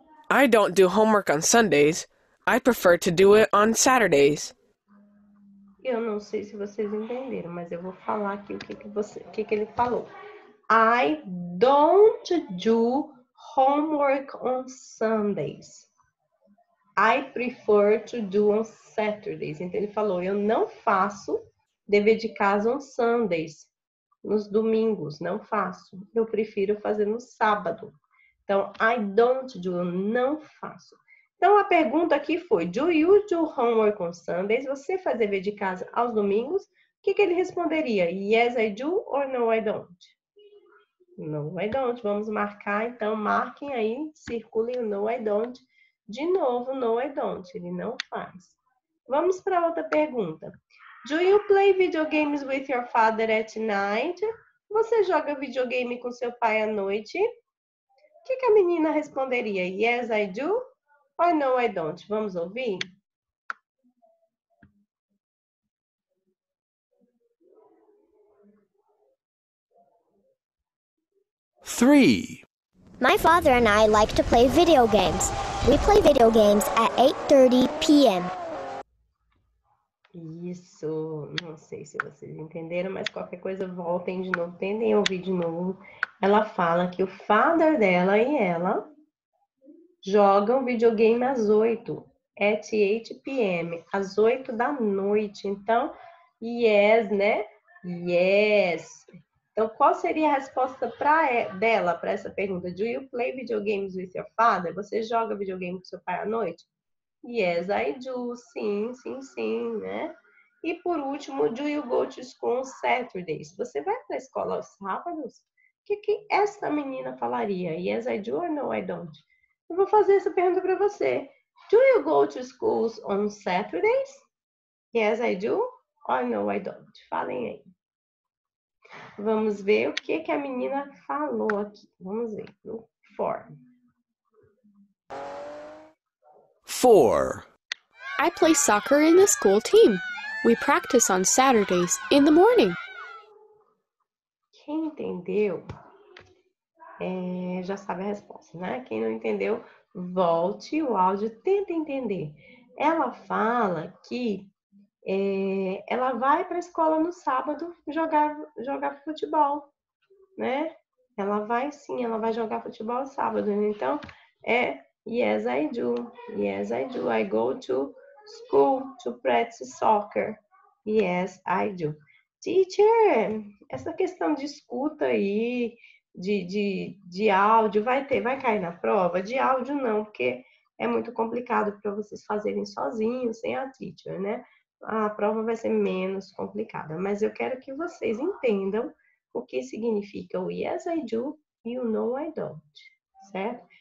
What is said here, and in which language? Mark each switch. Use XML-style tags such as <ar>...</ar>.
<en>I don't do homework on Sundays. I prefer to do it on Saturdays.</en> <pt>Eu não sei se vocês entenderam, mas eu vou falar aqui o que ele falou.</pt> <en>I don't do homework on Sundays. I prefer to do on Saturdays.</en> <pt>Então, ele falou, eu não faço dever de casa on Sundays. Nos domingos, não faço. Eu prefiro fazer no sábado. Então,</pt> <en>I don't do,</en> <pt>eu não faço. Então, a pergunta aqui foi,</pt> <en>do you do homework on Sundays?</en> <pt>Você faz dever de casa aos domingos? O que ele responderia?</pt> <en>Yes, I do or no, I don't? No, I don't.</en> <pt>Vamos marcar, então, marquem aí, circulem o</pt> <en>no, I don't.</en> <pt>De novo,</pt> <en>no, I don't.</en> <pt>Ele não faz. Vamos para outra pergunta.</pt> <en>Do you play video games with your father at night?</en> <pt>Você joga videogame com seu pai à noite? O que a menina responderia?</pt> <en>Yes, I do or no, I don't?</en> <pt>Vamos ouvir?</pt> <en>Three. My father and I like to play video games. We play video games at 8:30 p.m.</en> <pt>Isso, não sei se vocês entenderam, mas qualquer coisa voltem de novo, tentem ouvir de novo. Ela fala que o father dela e ela jogam videogame às 8,</pt> <en>at 8 p.m.,</en> <pt>às 8 da noite. Então, yes, né? Yes. Então, qual seria a resposta dela para essa pergunta?</pt> <en>Do you play video games with your father?</en> <pt>Você joga videogame com seu pai à noite?</pt> <en>Yes, I do.</en> <pt>Sim, sim, sim, né? E por último,</pt> <en>do you go to school on Saturdays?</en> <pt>Você vai para a escola aos sábados? O que essa menina falaria?</pt> <en>Yes, I do or no, I don't?</en> <pt>Eu vou fazer essa pergunta para você.</pt> <en>Do you go to schools on Saturdays? Yes, I do or no, I don't? Falem aí.</en> <pt>Vamos ver o que a menina falou aqui. Vamos ver no form. 4.</pt> <en>I play soccer in the school team. We practice on Saturdays in the morning.</en> <pt>Quem entendeu, já sabe a resposta, né? Quem não entendeu, volte o áudio, tenta entender. Ela fala que ela vai para a escola no sábado jogar futebol, né? Ela vai sim, ela vai jogar futebol no sábado. Então,</pt> <en>yes, I do. Yes, I do. I go to school to practice soccer. Yes, I do.</en> <pt>Teacher, essa questão de escuta aí, de áudio, vai cair na prova? De áudio não, porque é muito complicado para vocês fazerem sozinhos, sem a teacher, né? A prova vai ser menos complicada, mas eu quero que vocês entendam o que significa o</pt> <en>yes, I do</en> <pt>e o</pt> <en>no, I don't,</en> <pt>certo?</pt>